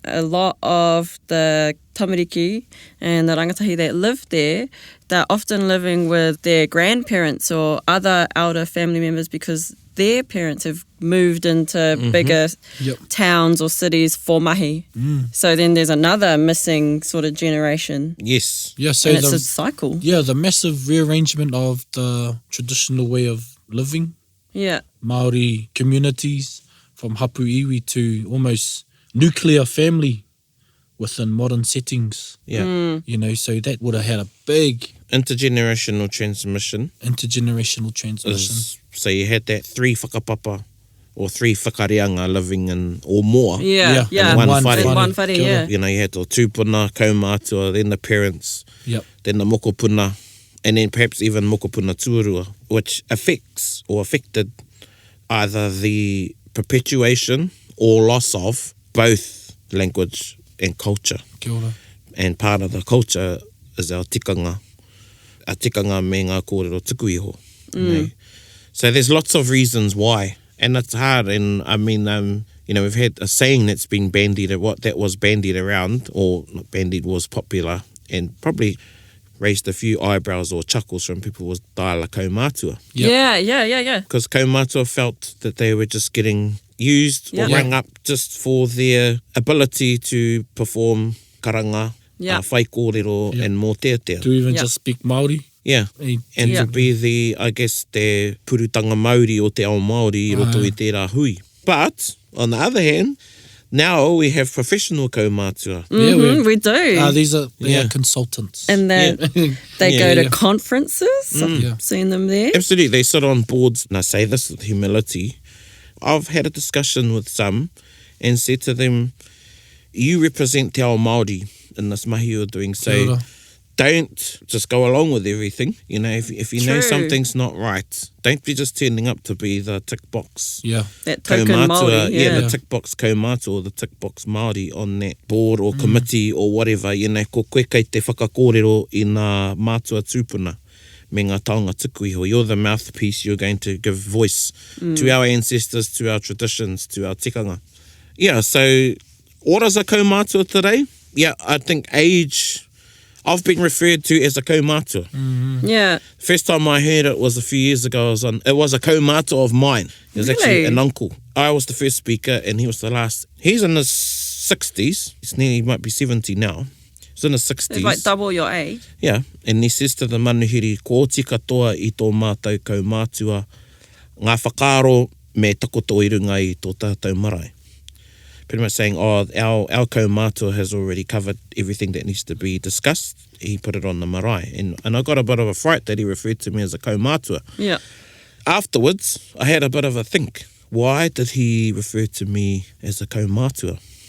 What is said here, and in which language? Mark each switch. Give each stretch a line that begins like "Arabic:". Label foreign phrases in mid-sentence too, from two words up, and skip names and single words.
English: A lot of the tamariki and the rangatahi that live there, they're often living with their grandparents or other elder family members because their parents have moved into bigger towns or cities for mahi. So then there's another missing sort of generation. Yes. Yeah, so And it's a cycle. Yeah, the massive rearrangement of the traditional way of living. Yeah. Māori communities from
Māori: hapu iwi
English: to almost nuclear family within modern settings. Yeah. You know, so that would have had a big Intergenerational transmission. So you had that 3 whakapapa or 3 whakareanga living in, or more. Yeah. Yeah. In one One whare. In one whare,
Māori: Kia ora.
English: yeah. You know, you had the
Māori: tūpuna, kaumātua,
English: then the parents, Yep. then the mokopuna, and then perhaps even
Māori: mokopuna tuarua,
English: which affects or affected either the perpetuation or loss of both language and culture.
Māori: Kia ora.
English: And part of the culture is our tikanga.
Māori: Our tikanga me ngā kōrero tuku iho.
English: You know? So there's lots of reasons why. And it's hard. And I mean, you know, we've had a saying that's been bandied, that was bandied around, or not bandied, was popular, and probably raised a few eyebrows or chuckles from people, was
Māori: Taala Kaumātua.
English: Yep. Yeah. Because Kaumātua felt that they were just getting used or Yep. rang up just for their ability to perform karanga, Yep.
Māori: whai kōrero,
English: Yep.
Māori: and mō tētea.
English: To even Yep. just speak Māori. Yeah. And Yeah. to be the, I guess, the
Māori: purutanga Māori o te ao Māori i roto i tērā hui.
English: But, on the other hand, now we have professional kaumātua. We do. These are Yeah. Mm-hmm. consultants. And then they Yeah, go to yeah. conferences. I've Yeah. seen them there. Absolutely. They sit on boards, and I say this with humility. I've had a discussion with some and said to them, you represent
Māori: te ao Māori
English: in this mahi you're doing, so
Māori: Kia ora.
English: don't just go along with everything. You know, if you know True. something's not right, don't be just turning up to be the tick box Yeah. That token Māori. Yeah. the tick box kaumātua or the tick box Māori on that board or committee or whatever. You know,
Māori: ko koe kei te whakakōrero i ngā mātua tūpuna me ngā taonga tuku iho.
English: You're the mouthpiece. You're going to give voice to our ancestors, to our traditions, to our tikanga. Yeah, so what is a kaumātua today? Yeah, I think age... I've been referred to as a kaumātua. Yeah. First time I heard it was a few years ago. It was a kaumātua of mine. It was actually Really? an uncle. I was the first speaker and he was the last. He's in his 60s. He might be 70 now. He's in his 60s. It's like double your age. Yeah, and he says to the
Māori: manuhiri, ko tika toa i tō mātou kaumātua, ngā whakaaro me takoto i runga i tō tātou marae.
English: Pretty much saying, our kaumātua has already covered everything that needs to be discussed. He put it on the marae. And I got a bit of a fright that he referred to me as a kaumātua. Yeah. Afterwards, I had a bit of a think. Why did he refer to me as a kaumātua?